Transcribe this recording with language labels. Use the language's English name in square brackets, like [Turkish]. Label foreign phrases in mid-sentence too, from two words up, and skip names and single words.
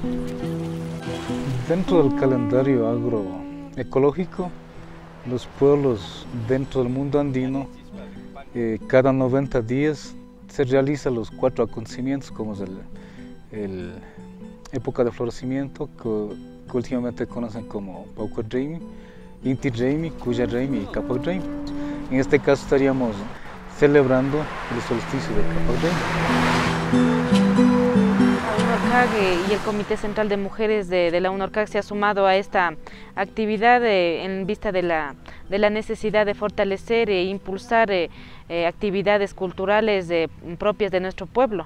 [Spanish] Dentro del calendario agroecológico, los pueblos dentro del mundo andino, cada 90 días se realizan los 4 acontecimientos, como es el época de florecimiento, que últimamente conocen como Pauca Reimi, Inti Reimi, Cuya Reimi y Capac Reimi. En este caso estaríamos celebrando el solsticio de Capac Reimi. La UNORCAG y el Comité Central de Mujeres de la UNORCAG se ha sumado a esta actividad en vista de la necesidad de fortalecer e impulsar actividades culturales propias de nuestro pueblo.